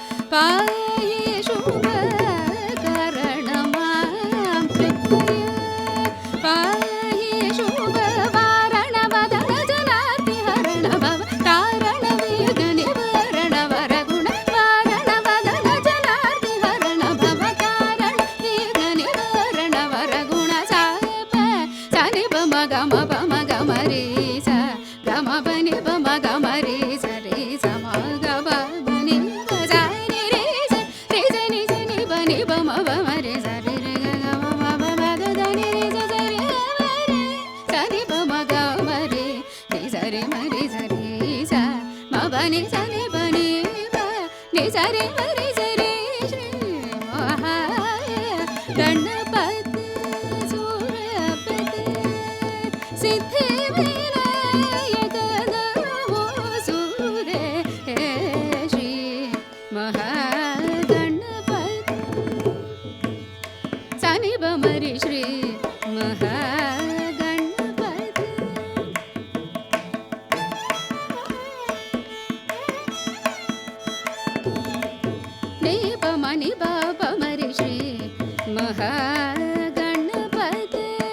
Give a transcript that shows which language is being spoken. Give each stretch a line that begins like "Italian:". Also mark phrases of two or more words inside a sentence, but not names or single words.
Sanskrit: पाहि शुभकरणमां कृपया पाहि शुभवारणवदन जनार्तिहरण भव तारण विघ्ननिवारण वरगुण वारणवदन जनार्तिहरण भव तारण विघ्ननिवारण वरगुण साप सनि पम गम रे स गम बनि पम गम रे स रे स म ग ब बनि ग स नि रे स नि स नि बनि पम रे स रे रे ग ग म ब ब ग द नि रे स स रे म रे स नि पम ग म रे नि स रे म रे स रे स म बनि स नि बनि ब नि स रे म रे स रे श्री महा गणपति सूरपति सिद्धि विनायक नमो सूरे श्री महागणपति सनि बमरि श्री महागणपति नि पमनि ब पमरि श्री महागणपति